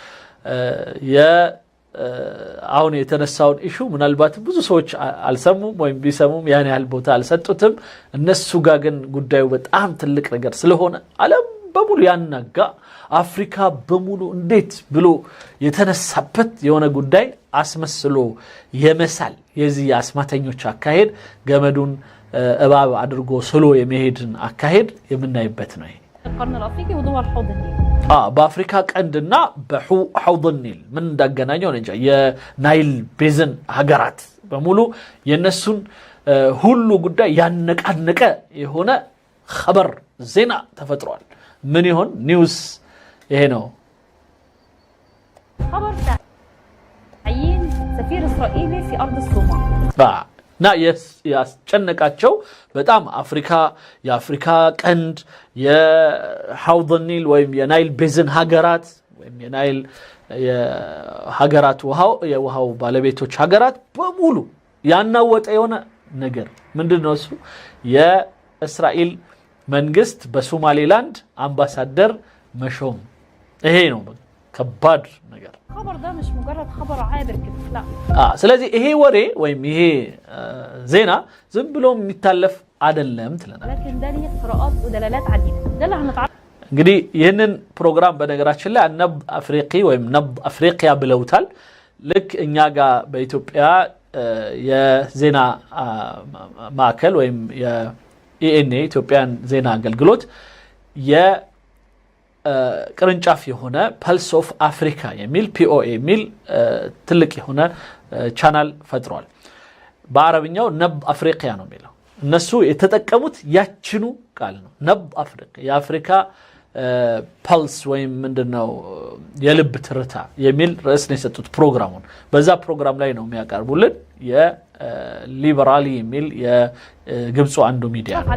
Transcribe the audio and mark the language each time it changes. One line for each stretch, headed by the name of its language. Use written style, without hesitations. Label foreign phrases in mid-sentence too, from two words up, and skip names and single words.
Amharic: አሁን የተነሳውን ኢሹ ምናልባት ብዙ ሰዎች አልሰሙም ወይም ቢሰሙም ያን ያህል ቦታ አልሰጡትም እነሱ ጋር ግን ጉዳዩ በጣም ትልቅ ነገር ስለሆነ ዓለም በሙሉ ያናጋ አፍሪካ በሙሉ እንዴት ብሎ የተነሳበት የሆነ ጉዳይ አስመስሎ የመሳል የዚህ አስማተኞች አካሄድ ገመዱን እባብ አድርጎ ስሎ የመሄድን አካሄድ የምናይበት ነው
Arabic: القرن الافريقي ودول حوض النيل
Amharic: በአፍሪካ ቀንድና በሐውድ ኒል ምን እንዳገናኘው እንጃ የናይል ቤዝን ሀገራት በሙሉ የነሱን ሁሉ ጉዳይ ያነቃነቀ የሆነ خبر ዜና ተፈጥሯል ምን ይሆን ኒውስ ይሄ ነው
Arabic: خبر تعيين سفير اسرائيلي في ارض الصومال
Amharic: ና ያስጨነቃቸው በጣም የአፍሪካ ቀንድ የሐውድ ኒል ወይም የናይል ቤዝን ሀገራት ወይም የናይል የሀገራት የውሃው ባለቤቶች ሀገራት በሙሉ ያናወጠ የሆነ ነገር ምንድነው እሱ የእስራኤል መንግስት በሶማሌላንድ አምባሳደር መሾም ይሄ ነው ከባድ ነገር
Arabic: خبر ده مش مجرد خبر عابر كده لا
Amharic: ስለዚህ ይሄ ወሬ ወይም ይሄ ዜና ዝም ብሎ የሚታለፍ አይደለም ትለናል
Arabic: لكن ده ليه قراءات ودلالات عديده ده اللي هنتعرف
Amharic: እንግዲህ ይሄንን ፕሮግራም በነገራችን ላይ ነብ አፍሪቂ ወይም ነብ አፍሪቂያ ብለውታል ልክ እኛ ጋር በኢትዮጵያ የዜና ማዕከል ወይም የኢኤንኤ ኢትዮጵያን ዜና አገልግሎት ቅርንጫፍ የሆነ ፐልስ ኦፍ አፍሪካ የሚል ፒኦኤ የሚል ትልቅ የሆነ ቻናል ፈጥሯል በአረብኛው ነብ አፍሪቂያ ነው የሚለው እነሱ የተጠቀሙት ያችኑ ቃል ነው ነብ አፍሪካ የአፍሪካ ፐልስ ወይም ምንድነው የልብ ትርታ የሚል ርዕስ ነው የሰጡት ፕሮግራሙን በዛ ፕሮግራም ላይ ነው የሚያቀርቡልን የሊበራሊ የሚል የግብፁ አንዱ ሚዲያ ነው